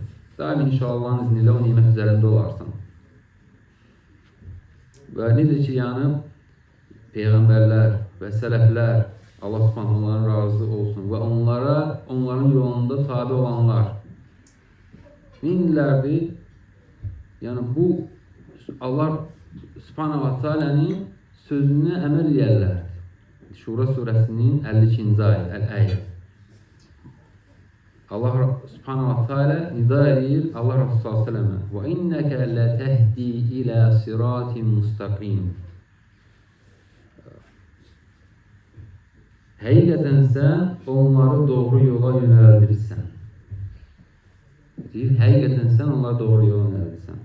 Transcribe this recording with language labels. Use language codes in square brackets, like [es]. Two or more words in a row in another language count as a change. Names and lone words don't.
[az] Daim inşallahın izniyle o nimət üzərində olarsan. Və necə ki, yəni Peyğəmbərlər və sələflər Allah subhanahu onların razı olsun və onların yolunda tabi olanlar minlərdir. Yəni bu Allah [ar] سبحانه وتعالى'nın [az] sözünə əməl edərlər. Şura surəsinin 52-ci ayə, Əl-Əyə. Allah [ar] سبحانه وتعالى [az] nida edir Allah Resulü s.ə.və və [ar] إنك لتهدي إلى صراط مستقيم. [az] Həqiqətən sən onları doğru yola yönəldirsən. Deyir, həqiqətən sən onları doğru yola yönəldirsən.